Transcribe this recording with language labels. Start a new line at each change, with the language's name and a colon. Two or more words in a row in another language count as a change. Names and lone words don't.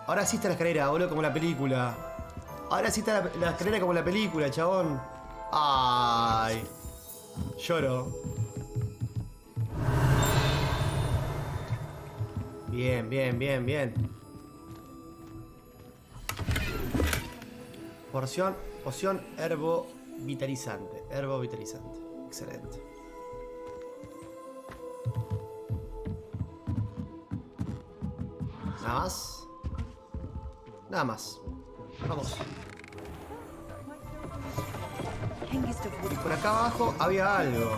Spanish: Ahora sí está la escalera, boludo, como la película. Ahora sí está la escalera como la película, chabón. Ay. Lloro. Bien, bien, bien, bien. Poción herbo vitalizante. Herbo vitalizante. Excelente. Nada más. Nada más. Vamos. Y por acá abajo había algo.